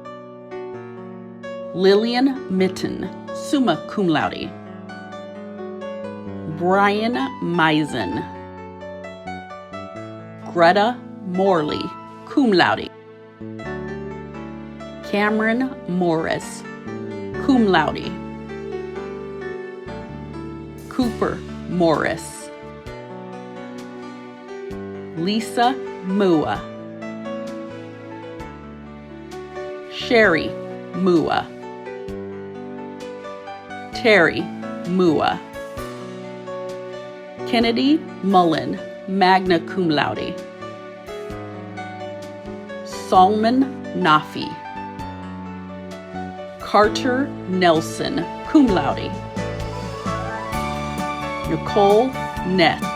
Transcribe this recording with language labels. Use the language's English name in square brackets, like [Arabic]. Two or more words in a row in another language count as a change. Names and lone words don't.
[English] Lillian Mitten, [Latin] summa cum laude. [English] Brian Meisen. Greta Morley, [Latin] cum laude. [English] Cameron Morris, [Latin] cum laude. [English] Cooper Morris. Lisa Mua. Sherry Mua. Terry Mua. Kennedy Mullen, [Latin] magna cum laude. [English] Salman Nafi. Carter Nelson, [Latin] cum laude. [English] Nicole Neth.